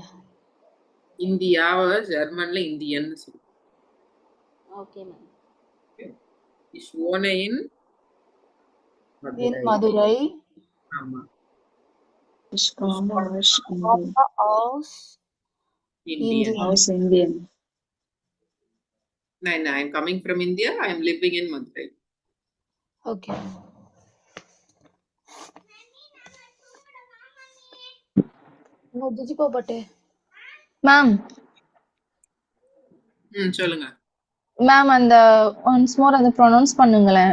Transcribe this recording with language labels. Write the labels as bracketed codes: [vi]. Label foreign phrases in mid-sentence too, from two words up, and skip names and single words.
[ta] இந்தியாவை ஜெர்மன்ல இந்தியன் சொல்லுவோம். ஓகே மேம். [de] Ich wohne in [ta] மதுரை. ஆமா. [de] Ich komme aus [en] Indian. [de] aus Indien. Nein, [en] I am coming from India. I am living in Madurai. Okay. [ta] மேம் சொல்லுங்க மேம், அந்த ஒன்ஸ் மோர் அதை ப்ரொனவுன்ஸ் பண்ணுங்களேன்.